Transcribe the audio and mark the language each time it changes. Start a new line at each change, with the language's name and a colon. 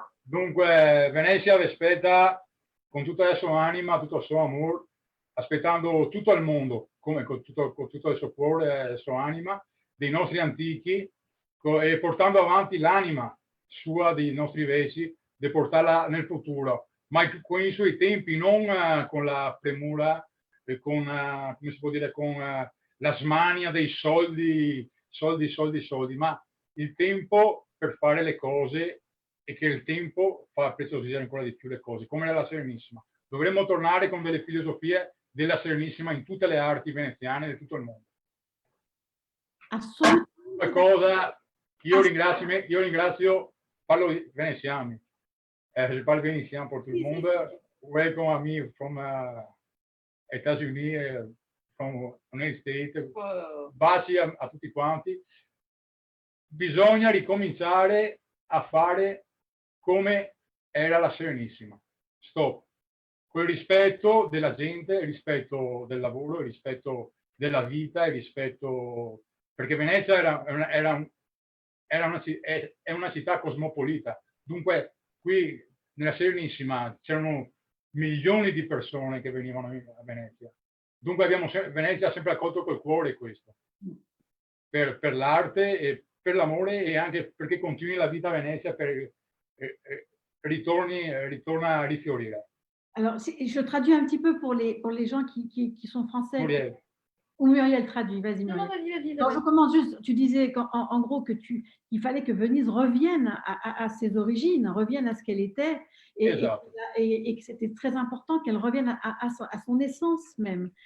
Italian: Dunque, Venezia vi aspetta con tutta la sua anima, tutto il suo amore, aspettando tutto il mondo, come con tutto il suo cuore e la sua anima, dei nostri antichi, e portando avanti l'anima sua dei nostri vecchi, di portarla nel futuro, ma con i suoi tempi, non con la premura, con, come si può dire, con la smania dei soldi, ma il tempo per fare le cose e che il tempo fa preziosare ancora di più le cose, come nella Serenissima. Dovremmo tornare con delle filosofie della Serenissima in tutte le arti veneziane di tutto il mondo. Assolutamente. Una cosa, io ringrazio, parlo di veneziani,
French: je parle vénitien pour tout le monde.
English: Welcome me from États-Unis, from United States.
Italian: Baci a tutti quanti. Bisogna ricominciare a fare come era la Serenissima. Stop. Quel rispetto della gente, il rispetto del lavoro, il rispetto della vita, il rispetto... Perché Venezia è una città cosmopolita. Dunque, qui nella Serenissima c'erano milioni di persone che venivano a Venezia. Dunque Venezia ha sempre accolto col cuore questo. Per l'arte e per l'amore et anche perché continui la vita a Venezia ritorna a rifiorire.
French: Alors, je traduis un petit peu pour les gens qui sont français. Muriel. Ou Muriel traduit, vas-y Muriel. Non, vas-y. Je commence juste, tu disais en gros qu'il fallait que Venise revienne à ses origines, revienne à ce qu'elle était, et que c'était très important qu'elle revienne à son essence même.